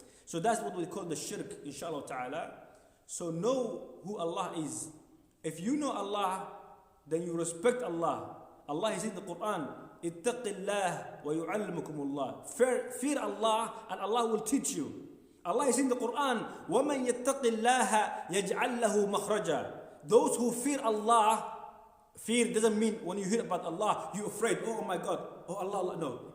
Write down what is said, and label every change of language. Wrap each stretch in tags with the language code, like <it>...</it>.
<en>So that's what we call the shirk, inshallah ta'ala. So know who Allah is. If you know Allah, then you respect Allah. Allah is in the Quran,</en> <ar>ittaqillah wa yu'allimukumullah.</ar> <en>Fear Allah and Allah will teach you. Allah is in the Quran,</en> <ar>وَمَنْ يَتَّقِ اللَّهَ يَجْعَلْ لَهُ مَخْرَجًا.</ar> <en>Those who fear Allah, fear doesn't mean when you hear about Allah, you're afraid, oh my God, oh Allah, no.</en>